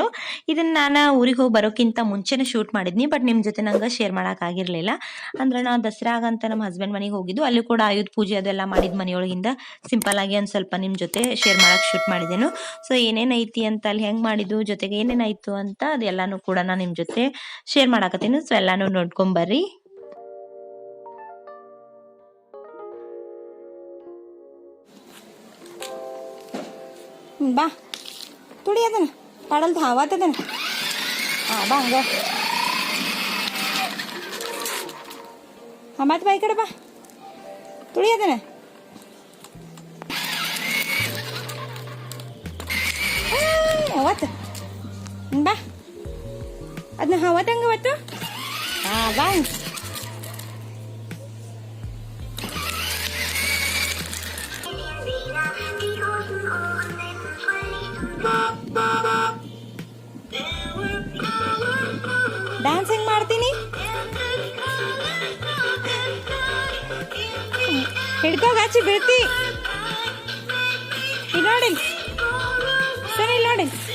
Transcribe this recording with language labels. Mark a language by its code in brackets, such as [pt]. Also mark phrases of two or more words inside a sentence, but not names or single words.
[kn] ಇದನ್ನ ನಾನು ಊರಿಗೆ ಹೋಗಿ ಬರೋಕ್ಕಿಂತ ಮುಂಚೆನೇ ಶೂಟ್ ಮಾಡಿದ್ನಿ, ಬಟ್ ನಿಮ್ಮ ಜೊತೆ ನಂಗೆ ಶೇರ್ ಮಾಡೋಕ್ಕಾಗಿರಲಿಲ್ಲ. ಅಂದ್ರೆ ನಾವು ದಸರಾಗಂತ ನಮ್ಮ ಹಸ್ಬೆಂಡ್ ಮನೆಗೆ ಹೋಗಿದ್ದು, ಅಲ್ಲಿ ಕೂಡ ಆಯುಧ ಪೂಜೆ ಅದೆಲ್ಲ ಮಾಡಿದ ಮನೆಯೊಳಗಿಂದ ಸಿಂಪಲ್ ಆಗಿ ಒಂದು ಸ್ವಲ್ಪ ನಿಮ್ಮ ಜೊತೆ ಶೇರ್ ಮಾಡೋಕೆ ಶೂಟ್ ಮಾಡಿದೆನು. ಸೊ ಏನೇನೈತಿ ಅಂತ ಅಲ್ಲಿ ಹೆಂಗೆ ಮಾಡಿದ್ದು, ಜೊತೆಗೆ ಏನೇನಾಯಿತು ಅಂತ ಅದೆಲ್ಲನೂ ಕೂಡ ನಾನು ನಿಮ್ಮ ಜೊತೆ ಶೇರ್ ಮಾಡಕತ್ತೇನು. ಸೊ ಎಲ್ಲನೂ ನೋಡ್ಕೊಂಬರ್ರಿ. बा तुड़ी अदन पाडल धावत अदन बा हंग हमात बा इकडे बा तुड़ी अदन हवत बा अदन हवत हंग बत बा ಡ್ಯಾನ್ಸ್ ಹೆಂಗ್ ಮಾಡ್ತೀನಿ ಹಿಡ್ಕೋಗಾಚಿ ಬೀಳ್ತಿ ಇಲ್ಲಿ ನೋಡಿ ಸರಿ ಇಲ್ಲಿ ನೋಡಿ